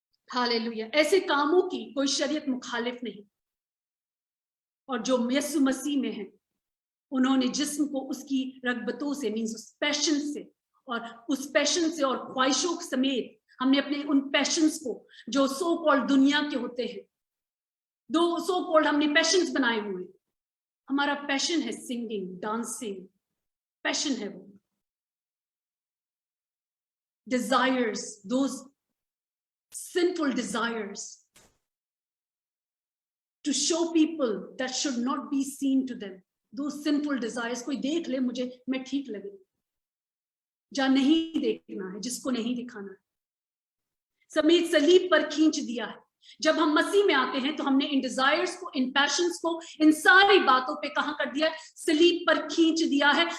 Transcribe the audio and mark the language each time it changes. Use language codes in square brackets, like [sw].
[hi] Hallelujah. ऐसे कामों की कोई शरीयत मुखालिफ नहीं, और जो यीशु मसीह में है, उन्होंने जिस्म को उसकी रगबतों से, मीन्स उस पैशन से, और उस पैशन से और ख्वाहिशों समेत हमने अपने उन पैशंस को, जो सो कॉल्ड दुनिया के होते हैं, दो सो कॉल्ड हमने पैशंस बनाए हुए हैं। हमारा पैशन है सिंगिंग, डांसिंग, पैशन है वो। [en] Desires, those sinful desires to show people that should not be seen to them. Those sinful desires, [hi] कोई देख ले मुझे, मैं ठीक लगे, जहां नहीं देखना है, जिसको नहीं दिखाना है, समेत सलीब पर खींच दिया है। जब हम मसीह में आते हैं तो हमने इन डिजायर्स को, इन पैशंस को, इन सारी बातों पे कहां कर दिया, सलीब पर खींच दिया है।